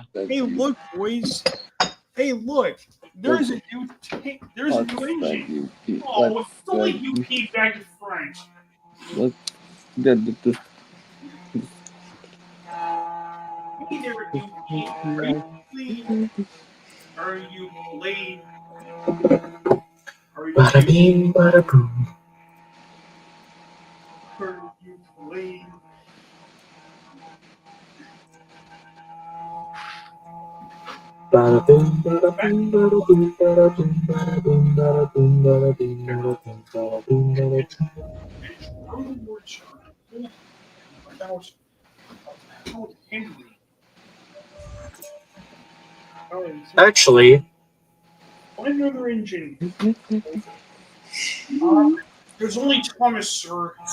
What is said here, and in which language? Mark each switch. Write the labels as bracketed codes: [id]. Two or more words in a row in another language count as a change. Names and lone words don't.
[en] Hey, look, boys. Hey, look. There's a new engine. Oh, it's only UP back to front. Hey there, UP. Are you playing? Are you Bada bing, bada boom. Are you playing? Bada boom, bada boom, bada boom, bada boom, bada boom, bada boom, bada boom, bada boom, bada boom, bada boom. About Henry. Actually, Another engine. There's only Thomas, sir.